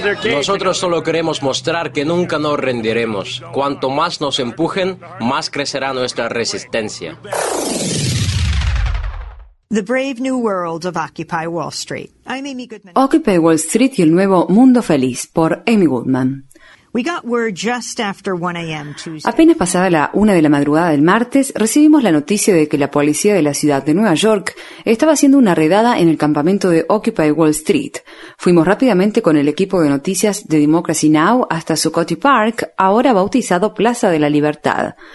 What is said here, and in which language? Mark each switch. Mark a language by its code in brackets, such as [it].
[es] Nosotros solo queremos mostrar que nunca nos rendiremos. Cuanto más nos empujen, más crecerá nuestra resistencia. [en] The brave new world of Occupy Wall Street. I'm Amy Goodman. [es] Occupy Wall Street y el nuevo mundo feliz por Amy Goodman. [en] We got word just after 1 a.m. Tuesday. [es] Apenas pasada la 1 de la madrugada del martes, recibimos la noticia de que la policía de la ciudad de Nueva York estaba haciendo una redada en el campamento de Occupy Wall Street. Fuimos rápidamente con el equipo de noticias de Democracy Now! Hasta Sukkoti Park, ahora bautizado Plaza de la Libertad.